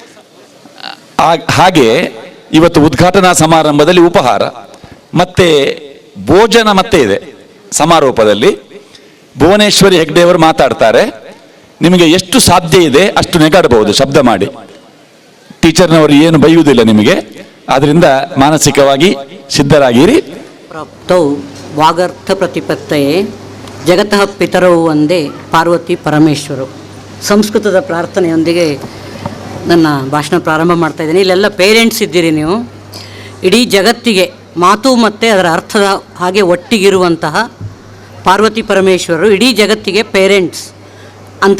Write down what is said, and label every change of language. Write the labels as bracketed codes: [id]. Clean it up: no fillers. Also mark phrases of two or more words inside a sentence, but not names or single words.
[kn] ಹಾಗೆ ಇವತ್ತು ಉದ್ಘಾಟನಾ ಸಮಾರಂಭದಲ್ಲಿ ಉಪಹಾರ ಮತ್ತೆ ಭೋಜನ ಮತ್ತೆ ಇದೆ. ಸಮಾರೋಪದಲ್ಲಿ ಭುವನೇಶ್ವರಿ ಹೆಗ್ಡೆ ಅವರು ಮಾತಾಡ್ತಾರೆ. ನಿಮಗೆ ಎಷ್ಟು ಸಾಧ್ಯ ಇದೆ ಅಷ್ಟು ನೆಗಾಡಬಹುದು ಶಬ್ದ ಮಾಡಿ. ಟೀಚರ್ನವರು ಏನು ಬೈಯುವುದಿಲ್ಲ ನಿಮಗೆ. ಆದ್ರಿಂದ ಮಾನಸಿಕವಾಗಿ ಸಿದ್ಧರಾಗಿರಿ. [sa] ಪ್ರಾಪ್ತೌ ವಾಗರ್ಥ ಪ್ರತಿಪತ್ತಯೇ ಜಗತಃ ಪಿತರೌ ಒಂದೇ ಪಾರ್ವತಿ ಪರಮೇಶ್ವರು. [kn] ಸಂಸ್ಕೃತದ ಪ್ರಾರ್ಥನೆಯೊಂದಿಗೆ ನನ್ನ ಭಾಷಣ ಪ್ರಾರಂಭ ಮಾಡ್ತಾ ಇದ್ದೀನಿ. ಇಲ್ಲೆಲ್ಲ ಪೇರೆಂಟ್ಸ್ ಇದ್ದೀರಿ ನೀವು. ಇಡೀ ಜಗತ್ತಿಗೆ ಮಾತು ಮತ್ತು ಅದರ ಅರ್ಥದ ಹಾಗೆ ಒಟ್ಟಿಗಿರುವಂತಹ ಪಾರ್ವತಿ ಪರಮೇಶ್ವರರು ಇಡೀ ಜಗತ್ತಿಗೆ ಪೇರೆಂಟ್ಸ್ ಅಂತ